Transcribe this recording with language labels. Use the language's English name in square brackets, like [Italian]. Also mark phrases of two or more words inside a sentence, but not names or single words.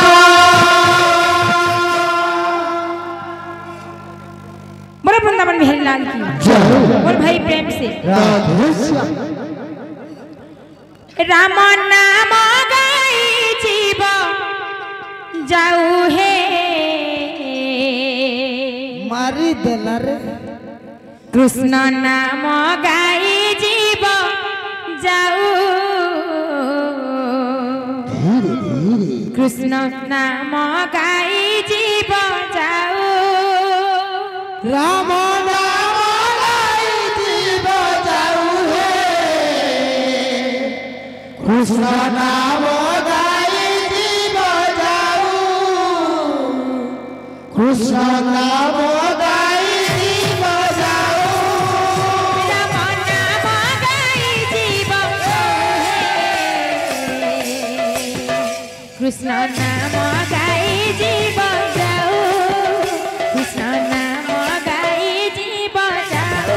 [Bhojpuri] मोर वृंदावन बिहारी लाल की और भाई प्रेम से राम नाम गाई जीव जाऊ हे मारी देला रे कृष्ण नाम गाई जीव जाऊ कृष्ण नाम गाई जीव जाऊ राम नाम गाई जीव जाऊ हे कृष्ण नाम गाई जीव जाऊ [Bangla] কৃষ্ণ নাম গাই জীব যাও রাম নাম গাই জীব কৃষ্ণ নাম গাই জীব যাও কৃষ্ণ নাম গাই জীব যাও